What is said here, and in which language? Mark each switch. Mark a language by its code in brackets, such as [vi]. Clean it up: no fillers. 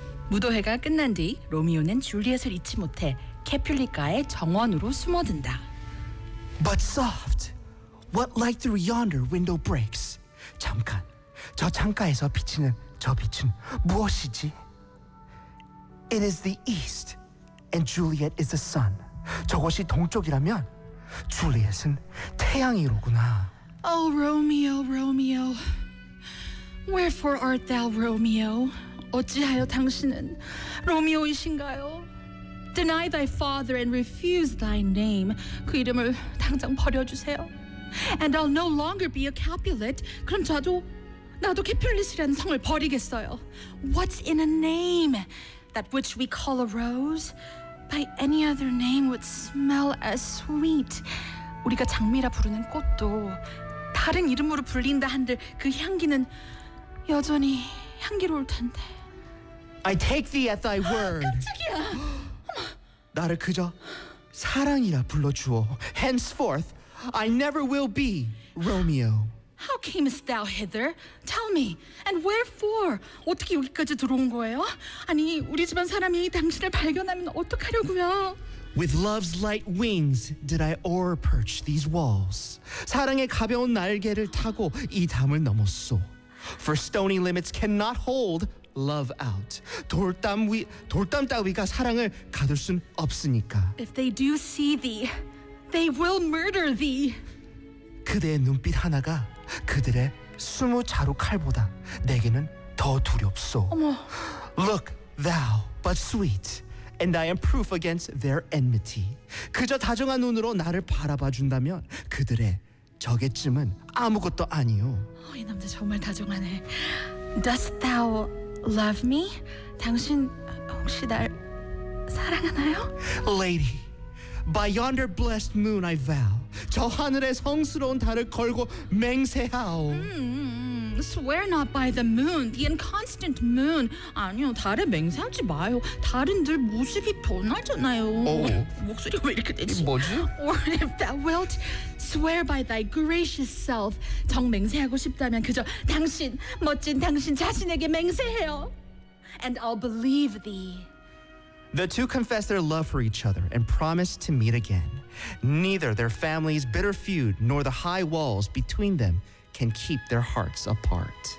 [ko] 무도회가 끝난 뒤 로미오는 줄리엣을 잊지 못해 캐퓰릭가의 정원으로 숨어든다. [en] But soft! What light through yonder window breaks? [ko] 잠깐, 저 창가에서 비치는 저 빛은 무엇이지? [en] It is the east, and Juliet is the sun. [ko] 저것이 동쪽이라면 줄리엣은 태양이로구나. [en] Oh, Romeo, Romeo. Wherefore art thou, Romeo? [ko] 어찌하여 당신은 로미오이신가요? [en] Deny thy father and refuse thy name. [ko] 그 이름을 당장 버려주세요. [en] And I'll no longer be a Capulet. [ko] 그럼 저도, 나도 캐퓰릿이라는 성을 버리겠어요. [en] What's in a name? That which we call a rose? By any other name would smell as sweet. [ko] 우리가 장미라 부르는 꽃도 다른 이름으로 불린다 한들 그 향기는 여전히 향기로울 텐데. [en] I take thee at thy word. [ko] 깜짝이야. 나를 그저 사랑이라 불러주어. [en] Henceforth, I never will be Romeo. How camest thou hither? Tell me, and wherefore? [ko] 어떻게 여기까지 들어온 거예요? 아니, 우리 집안 사람이 당신을 발견하면 어떡하려고요? [en] With love's light wings did I o'erperch these walls. [ko] 사랑의 가벼운 날개를 타고 이 담을 넘었소. [en] For stony limits cannot hold love out. [ko] 돌담 따위가 사랑을 가둘 순 없으니까. [en] If they do see thee, they will murder thee. [ko] 그대의 눈빛 하나가 그들의 스무 자루 칼보다 내게는 더 두렵소. 어머. [en] Look thou, but sweet, and I am proof against their enmity. [ko] 그저 다정한 눈으로 나를 바라봐 준다면 그들의 적의쯤은 아무것도 아니오. 어, 이 남자 정말 다정하네. [en] Dost thou love me? [ko] 당신 혹시 날 사랑하나요? [en] Lady, by yonder blessed moon I vow. [ko] 저 하늘의 성스러운 달을 걸고 맹세하오. [en] Swear not by the moon, the inconstant moon. [ko] 아니요, 달에 맹세하지 마요. 달은 늘 모습이 변하잖아요. Oh. 목소리가 왜 이렇게 되지? 뭐지? [en] Or if thou wilt, swear by thy gracious self. [ko] 정 맹세하고 싶다면 그저 당신, 멋진 당신 자신에게 맹세해요. [en] And I'll believe thee. The two confess their love for each other and promise to meet again. Neither their family's bitter feud nor the high walls between them can keep their hearts apart.